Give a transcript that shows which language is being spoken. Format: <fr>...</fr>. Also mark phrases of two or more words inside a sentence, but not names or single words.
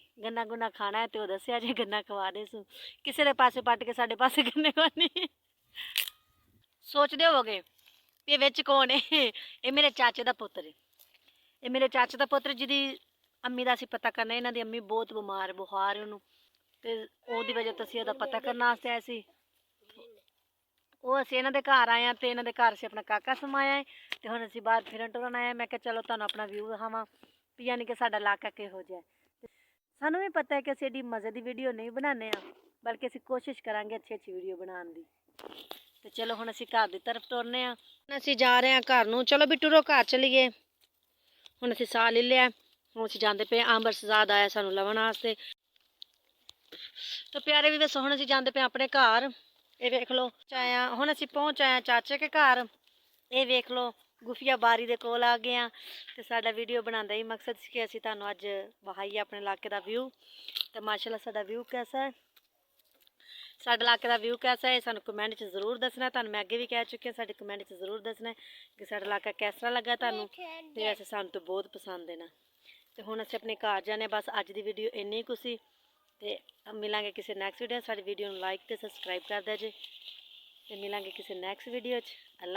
<pa>ਗੰਨਾ ਗੁੰਨਾ ਖਾਣਾ ਹੈ ਤੋ ਦੱਸਿਆ ਜੇ ਗੰਨਾ ਖਵਾ ਦੇ ਸੂ। ਕਿਸੀ ਦੇ ਪਾਸੇ ਪੱਟ ਕੇ ਸਾਡੇ ਪਾਸੇ ਗੰਨੇ ਕੋਨੀ। ਸੋਚਦੇ ਹੋਵੋਗੇ ਭੀ ਇਹ ਵਿੱਚ ਕੌਣ ਹੈ? ਇਹ ਮੇਰੇ ਚਾਚੇ ਦਾ ਪੁੱਤਰ ਹੈ। ਇਹ ਮੇਰੇ ਚਾਚੇ ਦਾ ਪੁੱਤਰ ਜਿਹਦੀ ਅੰਮੀ ਦਾ ਅਸੀਂ ਪਤਾ ਕਰਨਾ। ਇਨ੍ਹਾਂ ਦੀ ਅੰਮੀ ਬਹੁਤ ਬੀਮਾਰ, ਬੁਖ਼ਾਰ ਹੈ ਉਹਨੂੰ ਤੇ ਓਹਦੀ ਵਜ੍ਹਾ ਤੋ ਅਸੀਂ ਓਹਦਾ ਪਤਾ ਕਰਨੇ ਵਾਸਤੇ ਆਏ ਸੀ। ਉਹ ਅਸੀਂ ਇਹਨਾਂ ਦੇ ਘਰ ਆਏ ਹਾਂ ਤੇ ਇਹਨਾਂ ਦੇ ਘਰ ਅਸੀਂ ਆਪਣਾ ਕਾਕਾ ਸਮਾਇਆ ਹੈ ਤੇ ਹੁਣ ਅਸੀਂ ਬਾਹਰ ਫਿਰਨ ਟੁਰਨ ਆਏ ਹਾਂ। ਮੈਂ ਕਿਹਾ ਚਲੋ ਤੁਹਾਨੂੰ ਆਪਣਾ ਵਿਊ ਦਿਖਾਵਾਂ ਵੀ ਯਾਨੀ ਕਿ ਸਾਡਾ ਇਲਾਕਾ ਕਿਹੋ ਜਿਹਾ ਹੈ। ਸਾਨੂੰ ਵੀ ਪਤਾ ਹੈ ਕਿ ਅਸੀਂ ਐਡੀ ਮਜ਼ੇ ਦੀ ਵੀਡੀਓ ਨਹੀਂ ਬਣਾਉਂਦੇ ਹਾਂ, ਬਲਕਿ ਅਸੀਂ ਕੋਸ਼ਿਸ਼ ਕਰਾਂਗੇ ਅੱਛੀ ਅੱਛੀ ਵੀਡੀਓ ਬਣਾਉਣ ਦੀ। ਤੇ ਚਲੋ ਹੁਣ ਅਸੀਂ ਘਰ ਦੀ ਤਰਫ ਤੁਰਨੇ ਹਾਂ। ਹੁਣ ਅਸੀਂ ਜਾ ਰਹੇ ਹਾਂ ਘਰ ਨੂੰ। ਚਲੋ ਵੀ ਟੁਰੋ ਘਰ ਚਲੀਏ। ਹੁਣ ਅਸੀਂ ਸਾਹ ਲੈ ਲਿਆ। ਹੁਣ ਅਸੀਂ ਜਾਂਦੇ ਪਏ। ਅੰਬਰਸਜ਼ਾਦ ਆਇਆ ਸਾਨੂੰ ਲਵਣ ਵਾਸਤੇ। ਤੋ ਪਿਆਰੇ ਭੀ ਬੱਸ ਹੁਣ ਅਸੀਂ ਜਾਂਦੇ ਪੇ ਅਪਣੇ ਘਰ। ਇਹ ਵੇਖ ਲੋ ਆਇਆ ਹੁਣ ਅਸੀਂ ਪਹੁੰਚ ਆਏ ਚਾਚੇ ਕੇ ਘਰ। ਇਹ ਵੇਖ ਲੋ ਗੁਫ਼ੀਆ ਬਾਰੀ ਦੇ ਕੋਲ ਆ ਗਏ ਹੈਂ। ਤੋ ਸਾਡਾ ਵੀਡੀਓ ਬਣਾਨੇ ਕਾ ਹੀ ਮਕਸਦ ਸੀ ਕਿ ਅਸੀਂ ਤੁਹਾਨੂੰ ਅੱਜ ਵਿਖਾਈਏ ਅਪਣੇ ਇਲਾਕੇ ਕਾ ਵਿਊ। ਤੋ ਮਾਸ਼ਾੱਲਾਹ ਸਾਡਾ ਵਿਊ ਕੈਸਾ ਹੈ, ਸਾਡੇ ਇਲਾਕੇ ਕਾ ਵਿਊ ਕੈਸਾ ਹੈ ਸਾਨੂੰ ਕਮੈਂਟ ਚ ਜ਼ਰੂਰ ਦੱਸਣਾ। ਤੁਹਾਨੂੰ ਮੈਂ ਅੱਗੇ ਭੀ ਕਹਿ ਚੁੱਕੀ ਹੂੰ, ਸਾਡੇ ਕਮੈਂਟ ਚ ਜ਼ਰੂਰ ਦੱਸਣਾ ਕਿ ਸਾਡਾ ਇਲਾਕਾ ਕੈਸਾ ਲੱਗਾ ਤੁਹਾਨੂੰ। ਤੇ ਵੈਸੇ ਸਾਨੂੰ ਤੋ ਬਹੁਤ ਪਸੰਦ ਹੈ ਨਾ। ਤੋ ਹੁਣ ਅਸੀਂ ਅਪਣੇ ਘਰ ਜਾਣੇ। ਬੱਸ ਅੱਜ ਦੀ ਵੀਡੀਓ ਇੰਨੀ ਕੁਛ ਸੀ। ਤੇ ਮਿਲਾਂਗੇ ਕਿਸੀ</pa> <en>next video.</en> <pa>ਸਾਡੀ ਵੀਡੀਓ ਨੂੰ ਲਾਈਕ ਤੇ ਸਬਸਕ੍ਰਾਈਬ ਕਰ ਦੇ ਜੇ। ਤੇ ਮਿਲਾਂਗੇ ਕਿਸੀ ਨੈਕਸਟ ਵੀਡੀਓ ਚ।</pa>